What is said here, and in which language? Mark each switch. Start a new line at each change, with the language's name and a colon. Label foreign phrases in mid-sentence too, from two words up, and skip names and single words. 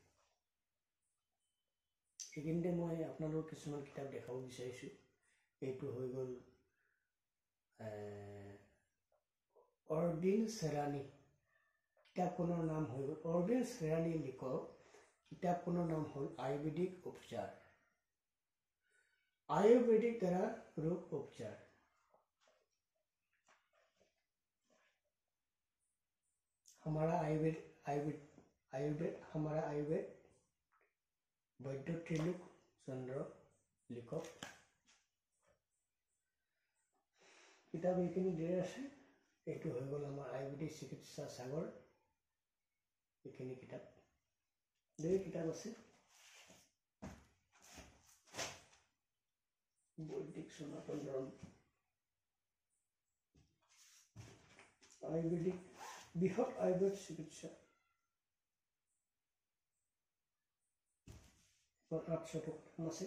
Assamese: এইখিনিতে মই আপোনালোকক কিছুমান কিতাপ দেখাব বিচাৰিছোঁ। এইটো হৈ গ'ল অৰবিন্দ চেৰানী, কিতাপখনৰ নাম হৈ গ'ল অৰবিন্দ চেৰানী লিখক। কিতাপখনৰ নাম হ'ল আয়ুৰ্বেদিক উপচাৰ,
Hindi: आयुर्वेदिक द्वारा रोग उपचार। हमारा आयुर्वेद वैद्य त्रिलोक चंद्र लिखक।
Assamese: किताब এইখিনি ঢেৰ আছে। এইটো হৈ গ'ল আমাৰ আয়ুৰ্বেদিক চিকিৎসা সাগৰ। এইখিনি কিতাপ ঢেৰ কিতাপ আছে। বৈদিক সনাতন ধৰ্ম, আয়ুৰ্বেদিক বৃহৎ আয়ুৰ্বেদ চিকিৎসা 800 আছে।